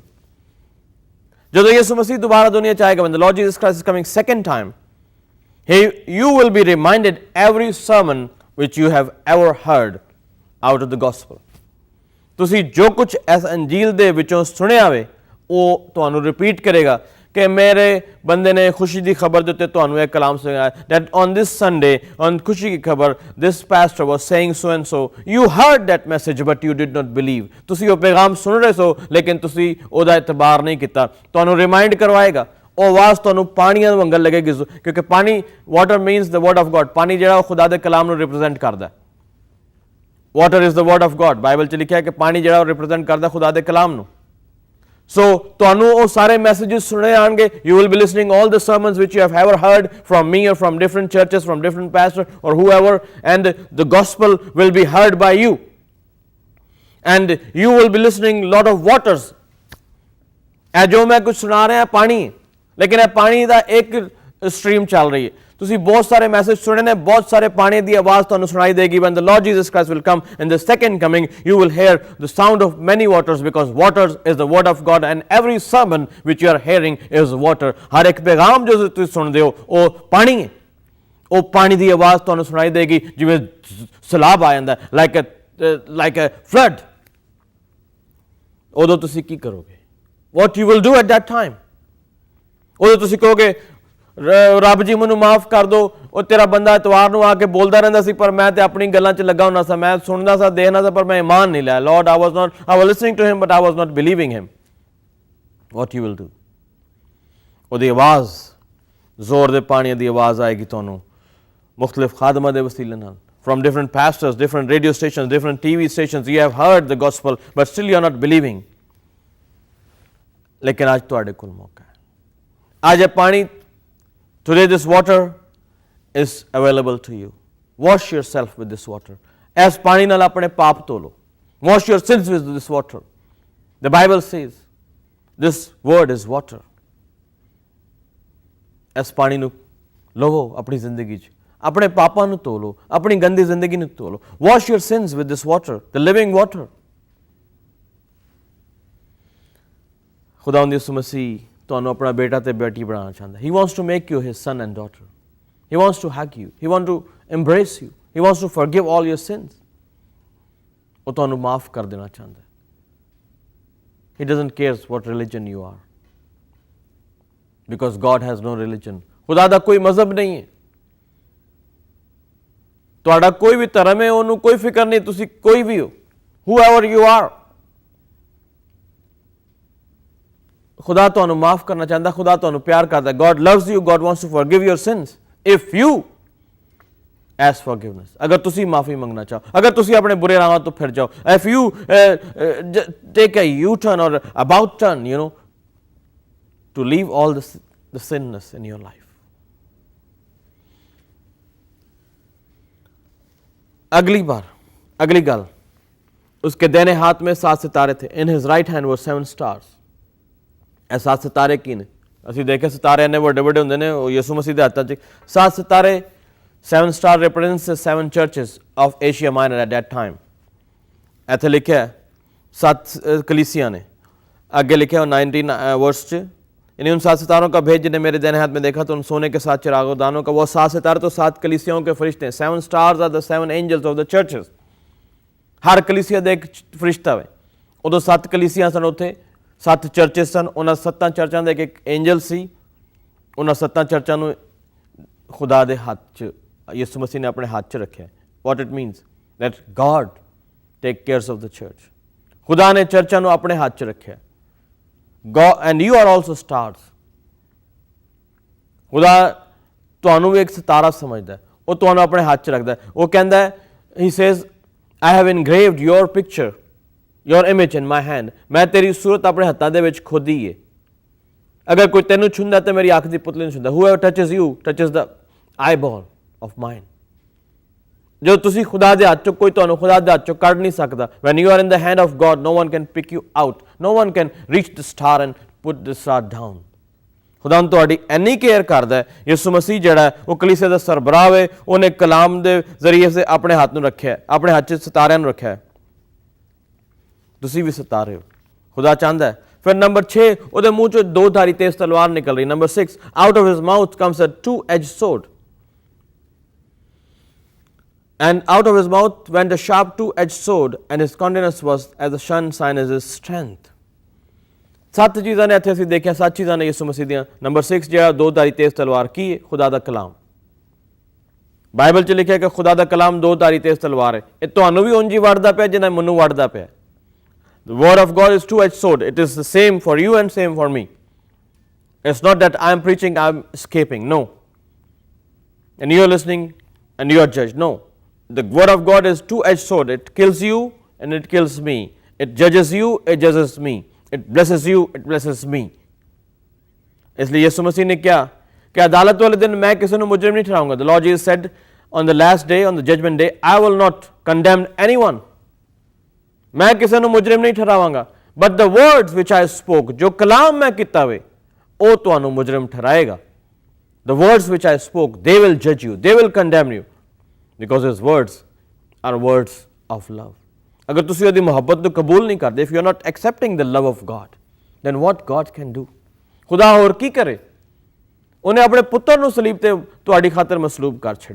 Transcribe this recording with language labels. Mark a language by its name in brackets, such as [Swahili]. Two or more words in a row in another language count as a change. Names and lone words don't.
[Punjabi] ਜਬ ਯੀਸ਼ੂ ਮਸੀਹ ਦੋਬਾਰਾ ਦੁਨੀਆ ਚ ਆਏਗਾ, [English] when the Lord Jesus Christ is coming second time, you will be reminded every sermon which you have ever heard out of the gospel. [Punjabi] ਤੁਸੀਂ ਜੋ ਕੁਝ ਇਸ ਅੰਜੀਲ ਦੇ ਵਿੱਚੋਂ ਸੁਣਿਆ ਵੇ ਉਹ ਤੁਹਾਨੂੰ ਰਿਪੀਟ ਕਰੇਗਾ ਕਿ ਮੇਰੇ ਬੰਦੇ ਨੇ ਖੁਸ਼ੀ ਦੀ ਖਬਰ ਦੇ ਉੱਤੇ ਤੁਹਾਨੂੰ ਇਹ ਕਲਾਮ ਸੁਣਾਇਆ, [English] that on this Sunday on [Punjabi] ਖੁਸ਼ੀ ਦੀ ਖਬਰ [English] this pastor was saying so and so, you heard that message but you did not believe. [Punjabi] ਤੁਸੀਂ ਉਹ ਪੈਗਾਮ ਸੁਣ ਰਹੇ ਸੋ ਲੇਕਿਨ ਤੁਸੀਂ ਉਹਦਾ ਇਤਬਾਰ ਨਹੀਂ ਕੀਤਾ। ਤੁਹਾਨੂੰ ਰਿਮਾਈਂਡ ਕਰਵਾਏਗਾ, ਉਹ ਆਵਾਜ਼ ਤੁਹਾਨੂੰ ਪਾਣੀਆਂ ਵਾਂਗਰ ਲੱਗੇਗੀ, ਕਿਉਂਕਿ ਪਾਣੀ, [English] water means the word of God, [Punjabi] ਪਾਣੀ ਜਿਹੜਾ ਉਹ ਖੁਦਾ ਦੇ ਕਲਾਮ ਨੂੰ ਰਿਪਰੈਜ਼ੈਂਟ ਕਰਦਾ। [English] water is the word of God, [Punjabi] ਬਾਈਬਲ 'ਚ ਲਿਖਿਆ ਕਿ ਪਾਣੀ ਜਿਹੜਾ ਉਹ ਰਿਪਰੈਜ਼ੈਂਟ ਕਰਦਾ ਖੁਦਾ ਦੇ ਕਲਾਮ ਨੂੰ। So ਤੁਹਾਨੂੰ ਉਹ ਸਾਰੇ ਮੈਸੇजेस ਸੁਣੇ ਆਣਗੇ, [English] you will be listening all the sermons which you have ever heard from me or from different churches, from different pastors or whoever, and the gospel will be heard by you, and you will be listening lot of waters. [Punjabi] ਇਹ ਜੋ ਮੈਂ ਕੁਝ ਸੁਣਾ ਰਿਹਾ ਪਾਣੀ, ਲੇਕਿਨ ਇਹ ਪਾਣੀ ਦਾ ਇੱਕ ਸਟ੍ਰੀਮ ਚੱਲ ਰਹੀ ਹੈ। ਤੁਸੀਂ ਬਹੁਤ ਸਾਰੇ ਮੈਸੇਜ ਸੁਣੇ ਨੇ, ਬਹੁਤ ਸਾਰੇ ਪਾਣੀ ਦੀ ਆਵਾਜ਼ ਤੁਹਾਨੂੰ ਸੁਣਾਈ ਦੇਗੀ। [English] when the Lord Jesus Christ will come in the second coming, you will hear the sound of many waters, because waters is the word of God, and every sermon which you are hearing is water. [Punjabi] ਹਰ ਇੱਕ ਪੈਗਾਮ ਜੋ ਤੁਸੀਂ ਸੁਣਦੇ ਹੋ ਉਹ ਪਾਣੀ ਹੈ, ਉਹ ਪਾਣੀ ਦੀ ਆਵਾਜ਼ ਤੁਹਾਨੂੰ ਸੁਣਾਈ ਦੇਗੀ, ਜਿਵੇਂ ਸਲਾਬ ਆ ਜਾਂਦਾ, [English] like a flood। [Punjabi] ਉਦੋਂ ਤੁਸੀਂ ਕੀ ਕਰੋਗੇ? [English] what you will do at that time? [Punjabi] ਉਦੋਂ ਤੁਸੀਂ ਕਹੋਗੇ ਰੱਬ ਜੀ ਮੈਨੂੰ ਮਾਫ ਕਰ ਦਿਓ, ਉਹ ਤੇਰਾ ਬੰਦਾ ਇਤਵਾਰ ਨੂੰ ਆ ਕੇ ਬੋਲਦਾ ਰਹਿੰਦਾ ਸੀ ਪਰ ਮੈਂ ਤੇ ਆਪਣੀ ਗੱਲਾਂ 'ਚ ਲੱਗਾ ਹੁੰਦਾ ਸਾਂ, ਮੈਂ ਸੁਣਦਾ ਸਾਂ, ਦੇਖਦਾ ਸਾਂ, ਪਰ ਮੈਂ ਇਮਾਨ ਨਹੀਂ ਲਿਆ। [English] Lord, I was listening to him but I was not believing him. What you will do? [Punjabi] ਉਹਦੀ ਆਵਾਜ਼, ਜ਼ੋਰ ਦੇ ਪਾਣੀ ਦੀ ਆਵਾਜ਼ ਆਏਗੀ ਤੁਹਾਨੂੰ ਮੁਖਤਲਿਫ ਖਾਦਮਾਂ ਦੇ ਵਸੀਲੇ ਨਾਲ, [English] from different pastors, different radio stations, different TV stations. You have heard the gospel but still you are not believing. [Punjabi] ਲੇਕਿਨ ਅੱਜ ਤੁਹਾਡੇ ਕੋਲ ਮੌਕਾ ਹੈ। ਅੱਜ ਇਹ ਪਾਣੀ, [English] today this water is available to you. Wash yourself with this water. [Punjabi] ਇਸ ਪਾਣੀ ਨਾਲ ਆਪਣੇ ਪਾਪ ਧੋ ਲਓ। [English] Wash your sins with this water. The Bible says this word is water. [Punjabi] ਇਸ ਪਾਣੀ ਨੂੰ ਲਵੋ ਆਪਣੀ ਜ਼ਿੰਦਗੀ 'ਚ, ਆਪਣੇ ਪਾਪਾਂ ਨੂੰ ਧੋ ਲਓ, ਆਪਣੀ ਗੰਦੀ ਜ਼ਿੰਦਗੀ ਨੂੰ ਧੋ ਲਓ। [English] Wash your sins with this water, the living water. [Punjabi] ਖੁਦਾਵੰਦ ਯਿਸੂ ਮਸੀਹ ਤੁਹਾਨੂੰ ਆਪਣਾ ਬੇਟਾ ਤੇ ਬੇਟੀ ਬਣਾਉਣਾ ਚਾਹੁੰਦਾ। [English] He wants to make you his son and daughter. He wants to hug you. He wants to embrace you. He wants to forgive all your sins. [Punjabi] ਉਹ ਤੁਹਾਨੂੰ ਮਾਫ ਕਰ ਦੇਣਾ ਚਾਹੁੰਦਾ। [English] He doesn't care what religion you are, because God has no religion. [Punjabi] ਖੁਦਾ ਦਾ ਕੋਈ ਮਜ਼ਹਬ ਨਹੀਂ ਹੈ, ਤੁਹਾਡਾ ਕੋਈ ਵੀ ਧਰਮ ਹੈ ਉਹਨੂੰ ਕੋਈ ਫਿਕਰ ਨਹੀਂ, ਤੁਸੀਂ ਕੋਈ ਵੀ ਹੋ, [English] whoever you are. [Punjabi] ਖੁਦਾ ਤੁਹਾਨੂੰ ਮਾਫ ਕਰਨਾ ਚਾਹੁੰਦਾ, ਖੁਦਾ ਤੁਹਾਨੂੰ ਪਿਆਰ ਕਰਦਾ। [English] God loves you, God wants to forgive your sins if you ask forgiveness. [Punjabi] ਅਗਰ ਤੁਸੀਂ ਮਾਫੀ ਮੰਗਣਾ ਚਾਹੋ, ਅਗਰ ਤੁਸੀਂ ਆਪਣੇ ਬੁਰੇ ਰਾਹਾਂ ਤੋਂ ਫਿਰ ਜਾਓ, [English] if you take a U-turn or about turn, to leave all the sinness in your life. [Punjabi] ਅਗਲੀ ਗੱਲ, [Hindi] उसके दाहिने हाथ में 7 सितारे थे। [English] In his right hand were 7 stars. [Punjabi] ਇਹ 7 ਸਿਤਾਰੇ ਕੀ ਨੇ? ਅਸੀਂ ਦੇਖੇ ਸਿਤਾਰੇ ਇੰਨੇ ਵੱਡੇ ਵੱਡੇ ਹੁੰਦੇ ਨੇ, ਉਹ ਯਿਸੂ ਮਸੀਹ ਦੇ ਹੱਥਾਂ 'ਚ। 7 ਸਿਤਾਰੇ, [English] 7 star represents the 7 churches of Asia Minor at that time. [Punjabi] ਇੱਥੇ ਲਿਖਿਆ 7 कलीसियाँ ने। [Hindi] आगे लिखा 19 वर्ष 'ਚ, यानी उन 7 सितारों का भेद जिन्हें मेरे दाहिने हाथ में देखा तो उन सोने के 7 चिरागों का, वो 7 सितारे तो 7 कलीसियाओं के फरिश्ते हैं। [English] 7 stars are the 7 angels of the churches. [Punjabi] ਹਰ ਕਲੀਸਿਆ ਦਾ ਇੱਕ ਫਰਿਸ਼ਤਾ ਵੇ। ਉਦੋਂ 7 ਕਲੀਸਿਆ ਸਨ, ਉੱਥੇ 7 ਚਰਚਿਸ ਸਨ। ਉਹਨਾਂ 7 ਚਰਚਾਂ ਦਾ ਇੱਕ ਐਂਜਲ ਸੀ। ਉਹਨਾਂ 7 ਚਰਚਾਂ ਨੂੰ ਖੁਦਾ ਦੇ ਹੱਥ 'ਚ ਯਿਸੂ ਮਸੀਹ ਨੇ ਆਪਣੇ ਹੱਥ 'ਚ ਰੱਖਿਆ। [English] What it means that God take cares of the church. [Punjabi] ਖੁਦਾ ਨੇ ਚਰਚਾਂ ਨੂੰ ਆਪਣੇ ਹੱਥ 'ਚ ਰੱਖਿਆ। [English] and you are also stars. [Punjabi] ਖੁਦਾ ਤੁਹਾਨੂੰ ਵੀ ਇੱਕ ਸਿਤਾਰਾ ਸਮਝਦਾ, ਉਹ ਤੁਹਾਨੂੰ ਆਪਣੇ ਹੱਥ 'ਚ ਰੱਖਦਾ। ਉਹ ਕਹਿੰਦਾ, [English] he says I have engraved your picture, your image in my hand. [Punjabi] ਮੈਂ ਤੇਰੀ ਸੂਰਤ ਆਪਣੇ ਹੱਥਾਂ ਦੇ ਵਿੱਚ ਖੋਦੀ ਹੈ। ਅਗਰ ਕੋਈ ਤੈਨੂੰ ਛੁੰਦਾ ਤੇ ਮੇਰੀ ਅੱਖ ਦੀ ਪੁਤਲੀ ਨੂੰ ਛੁੰਦਾ। [English] Whoever touches you touches the eyeball of mine. [Punjabi] ਜੋ ਤੁਸੀਂ ਖੁਦਾ ਦੇ ਹੱਥ 'ਚੋਂ, ਕੋਈ ਤੁਹਾਨੂੰ ਖੁਦਾ ਦੇ ਹੱਥ 'ਚੋਂ ਕੱਢ ਨਹੀਂ ਸਕਦਾ। [English] When you are in the hand of God, no one can pick you out. No one can reach the star and put the star down. [Punjabi] ਖੁਦਾ ਤੁਹਾਡੀ ਇੰਨੀ ਕੇਅਰ ਕਰਦਾ ਹੈ। ਯਿਸੂ ਮਸੀਹ ਜਿਹੜਾ ਉਹ ਕਲੀਸਿਆ ਦਾ ਸਰਬਰਾਹ ਹੈ, ਉਹਨੇ ਕਲਾਮ ਦੇ ਜ਼ਰੀਏ ਸੇ ਆਪਣੇ ਹੱਥ ਨੂੰ ਰੱਖਿਆ, ਆਪਣੇ ਹੱਥ 'ਚ ਸਿਤਾਰਿਆਂ ਨੂੰ ਰੱਖਿਆ। ਤੁਸੀਂ ਵੀ ਸਿਤਾਰੇ ਹੋ, ਖੁਦਾ ਚਾਹੁੰਦਾ ਹੈ। ਫਿਰ ਨੰਬਰ 6, ਉਹਦੇ ਮੂੰਹ 'ਚੋਂ 2 ਧਾਰੀ ਤੇਜ਼ ਤਲਵਾਰ ਨਿਕਲ ਰਹੀ। ਨੰਬਰ 6, [English] out of his mouth comes a 2-edged sword. And out of his mouth went a sharp 2-edged sword, and his countenance was as the sunshine as his strength. [Punjabi] 7 ਚੀਜ਼ਾਂ ਨੇ ਇੱਥੇ ਅਸੀਂ ਦੇਖਿਆ, 7 ਚੀਜ਼ਾਂ ਨੇ ਯਿਸੂ ਮਸੀਹ ਦੀਆਂ। ਨੰਬਰ 6 ਜਿਹੜਾ 2 ਧਾਰੀ ਤੇਜ਼ ਤਲਵਾਰ ਕੀ ਹੈ? ਖੁਦਾ ਦਾ ਕਲਾਮ। ਬਾਈਬਲ 'ਚ ਲਿਖਿਆ ਕਿ ਖੁਦਾ ਦਾ ਕਲਾਮ 2 ਧਾਰੀ ਤੇਜ਼ ਤਲਵਾਰ ਹੈ। ਇਹ ਤੁਹਾਨੂੰ ਵੀ ਉਂਝ ਹੀ ਵੜਦਾ ਪਿਆ ਜਿੰਨਾ ਮੈਨੂੰ ਵੜਦਾ ਪਿਆ। [English] The word of God is 2-edged sword. It is the same for you and same for me. It's not that I am preaching, I am escaping. No. And you are listening and you are judged. No. The word of God is 2-edged sword. It kills you and it kills me. It judges you, it judges me. It blesses you, it blesses me. [Hindi] इसलिए यीशु मसीह ने क्या कि अदालत वाले दिन मैं किसी को मुजरिम नहीं ठहराऊंगा। [English] The Lord Jesus said on the last day, on the judgment day, I will not condemn anyone. [Hindi] मैं किसी को मुजरिम नहीं ठहरावांगा। [English] But the words which I spoke, [Punjabi] ਜੋ ਕਲਾਮ ਮੈਂ ਕਿਤਾ ਵੇ, ਵੋ ਤੁਹਾਨੂੰ ਮੁਜਰਿਮ ਠਹਿਰਾਏਗਾ। [English] The words which I spoke, they will judge you, they will condemn you, because his words are words of love. [Punjabi] ਅਗਰ ਤੁਸੀ ਉਹਦੀ ਮੁਹੱਬਤ ਨੂੰ ਕਬੂਲ ਨਹੀਂ ਕਰਦੇ, [English] if you are not accepting the love of God, then what God can do? [Punjabi] ਖੁਦਾ ਹੋਰ ਕੀ ਕਰੇ? ਉਹਨੇ ਆਪਣੇ ਪੁੱਤਰ ਨੂੰ ਸਲੀਬ ਤੇ ਤੁਹਾਡੀ ਖਾਤਰ ਮਸਲੂਬ ਕਰ ਛੱਡਿਆ।